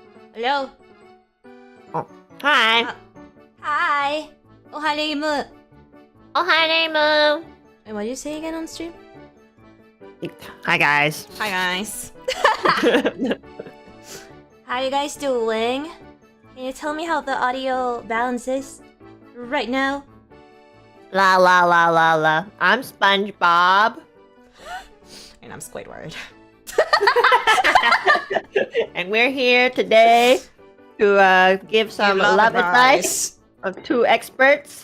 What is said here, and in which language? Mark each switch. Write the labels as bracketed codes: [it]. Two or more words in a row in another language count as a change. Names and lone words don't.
[en] Hello? Oh, hi. Hi! Oh, hi, Reimu. Oh, hi, Reimu. Wait, what did you say again on stream? Hi, guys. Hi, guys. How are you guys doing? Can you tell me how the audio balance is right now? La la la la la. I'm SpongeBob. And I'm Squidward. And we're here today to give some love advice of two experts.